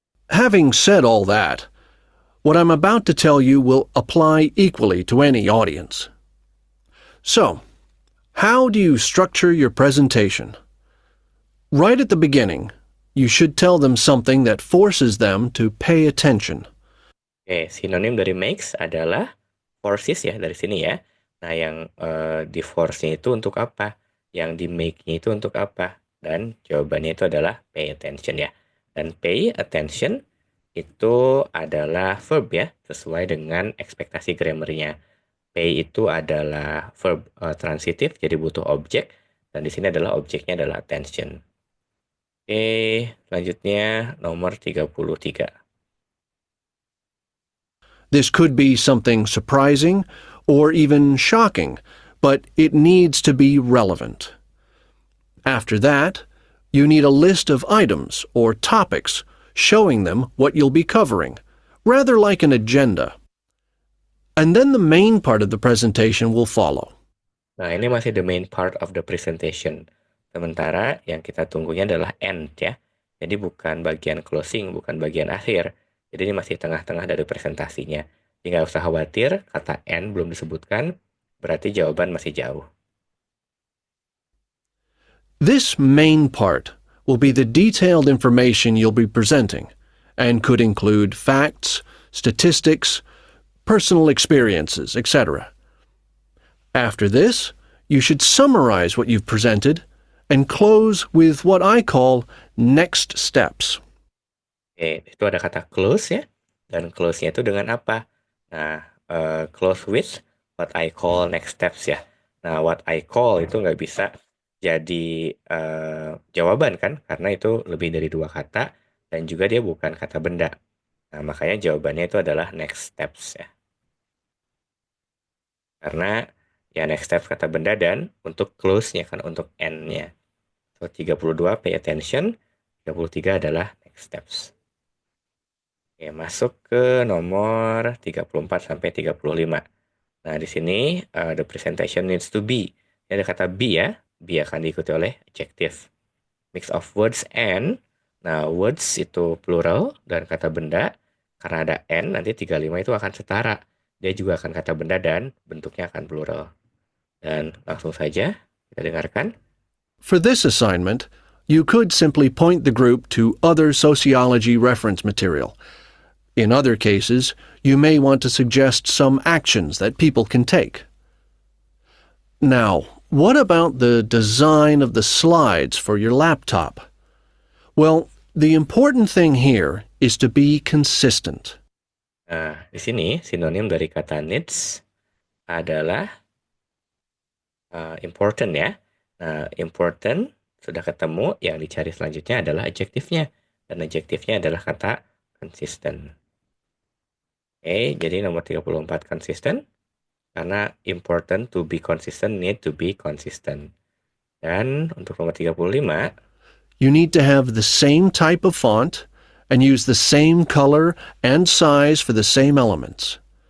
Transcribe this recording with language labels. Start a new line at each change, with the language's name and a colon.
English: Having said all that, what I'm about to tell you will apply equally to any audience. So, how do you structure your presentation? Right at the beginning, you should tell them something that forces them to pay attention.
Indonesian: Oke, sinonim dari makes adalah forces ya dari sini ya. Nah, yang di force-nya itu untuk apa? Yang di make-nya itu untuk apa? Dan jawabannya itu adalah pay attention ya. Dan pay attention itu adalah verb ya, sesuai dengan ekspektasi grammarnya. Pay itu adalah verb transitif, jadi butuh objek. Dan di sini adalah objeknya adalah attention. Oke, selanjutnya nomor 33.
English: This could be something surprising or even shocking, but it needs to be relevant. After that, you need a list of items or topics showing them what you'll be covering, rather like an agenda. And then the main part of the presentation will follow.
Indonesian: Nah, ini masih
English: the main part of the presentation.
Indonesian: Sementara yang kita tunggunya adalah end ya. Jadi bukan bagian closing, bukan bagian akhir. Jadi ini masih tengah-tengah dari presentasinya. Jadi nggak usah khawatir, kata end belum disebutkan, berarti jawaban masih jauh.
English: This main part will be the detailed information you'll be presenting and could include facts, statistics, personal experiences, etc. After this, you should summarize what you've presented and close with what I call next steps.
Indonesian: Oke, itu ada kata close ya. Dan close-nya itu dengan apa? Nah,
English: close with what I call next steps
Indonesian: ya. Nah,
English: what I call
Indonesian: itu nggak bisa jadi jawaban kan? Karena itu lebih dari 2 kata dan juga dia bukan kata benda. Nah, makanya jawabannya itu adalah next steps ya. Karena ya next steps kata benda dan untuk close-nya kan untuk end-nya. So, 32 pay attention, 33 adalah next steps. Oke, masuk ke nomor 34 sampai 35. Nah, di sini
English: the presentation needs to be.
Indonesian: Ini ada kata be ya. Be akan diikuti oleh adjective.
English: Mix of words and.
Indonesian: Nah, words itu plural dan kata benda. Karena ada and, nanti 35 itu akan setara. Dia juga akan kata benda dan bentuknya akan plural. Dan langsung saja kita dengarkan.
English: For this assignment, you could simply point the group to other sociology reference material. In other cases, you may want to suggest some actions that people can take. Now, what about the design of the slides for your laptop? Well, The important thing here is to be consistent.
Indonesian: Nah, di sini sinonim dari kata needs adalah important ya. Nah, important sudah ketemu, yang dicari selanjutnya adalah adjektifnya. Dan adjektifnya adalah kata consistent. Oke, jadi nomor 34 consistent. Karena
English: important to be consistent
Indonesian: need to be consistent. Dan untuk nomor 35,
English: You need to have the same type of font and use the same color and size for the same elements.